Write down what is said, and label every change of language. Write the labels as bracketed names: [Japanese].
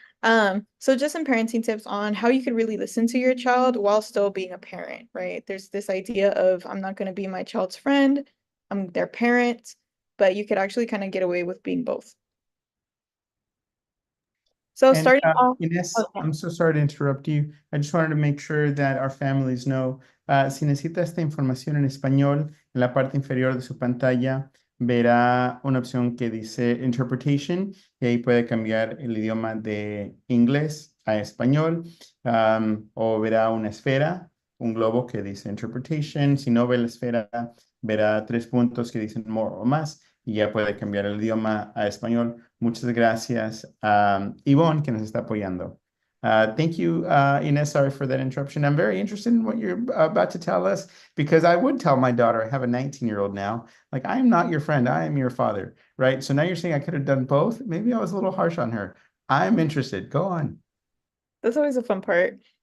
[English] So just some parenting tips on how you could really listen to your child while still being a parent, right? There's this idea of I'm not going to be my child's friend, I'm their parent, but you could actually kind of get away with being both. So And starting off, Ines, oh, yeah. I'm so sorry to interrupt you. I just wanted to make sure that our families know, [Spanish] si necesita esta información en español, en la parte inferior de su pantalla verá una opción que dice Interpretation y ahí puede cambiar el idioma de inglés a español, o verá una esfera, un globo que dice Interpretation. Si no ve la esfera, verá tres puntos que dicen More o más y ya puede cambiar el idioma a español. Muchas gracias a Ivonne, que nos está apoyando. [English] Thank you, Ines. Sorry for that interruption. I'm very interested in what you're about to tell us because I would tell my daughter, I have a 19-year-old now, like, I am not your friend, I am your father, right? So now you're saying I could have done both. Maybe I was a little harsh on her. I'm interested. Go on. That's always a fun part.